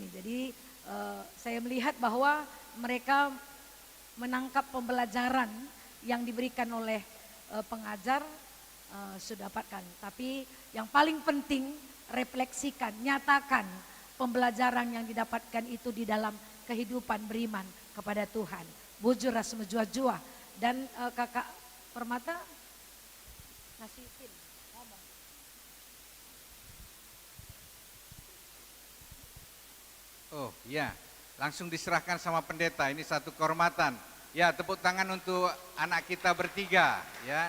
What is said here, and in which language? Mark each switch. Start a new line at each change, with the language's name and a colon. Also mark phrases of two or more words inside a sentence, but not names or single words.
Indonesian: Jadi saya melihat bahwa mereka menangkap pembelajaran yang diberikan oleh pengajar sudah dapatkan. Tapi yang paling penting refleksikan, nyatakan pembelajaran yang didapatkan itu di dalam kehidupan beriman kepada Tuhan.
Batak Karo: Bujur ras menjua-jua.
Indonesian: Dan kakak Permata ngasih pin, ngomong. Oh ya, langsung diserahkan sama pendeta, ini satu kehormatan. Ya, tepuk tangan untuk anak kita bertiga ya.